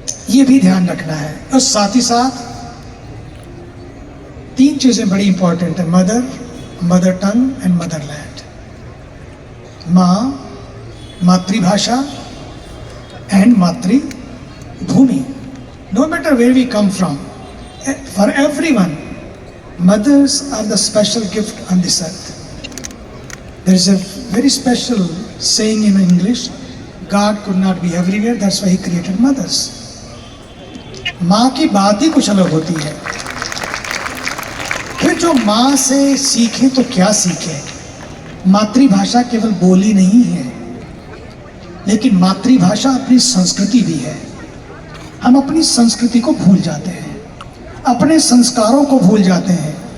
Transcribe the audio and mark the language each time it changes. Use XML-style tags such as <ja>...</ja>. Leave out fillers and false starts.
<hi>ये भी ध्यान रखना है। और साथ ही साथ तीन चीजें बड़ी इंपॉर्टेंट है:</hi> <en>Mother, mother tongue and motherland.</en> <hi>माँ, मातृभाषा एंड मातृभूमि।</hi> <en>No matter where we come from, for everyone mothers are the special gift on this earth. There is a very special saying in English, God could not be everywhere, that's why he created mothers.</en> <hi>माँ की बात ही कुछ अलग होती है। फिर जो माँ से सीखे तो क्या सीखे? मातृभाषा केवल बोली नहीं है, लेकिन मातृभाषा अपनी संस्कृति भी है। हम अपनी संस्कृति को भूल जाते हैं, अपने संस्कारों को भूल जाते हैं।</hi>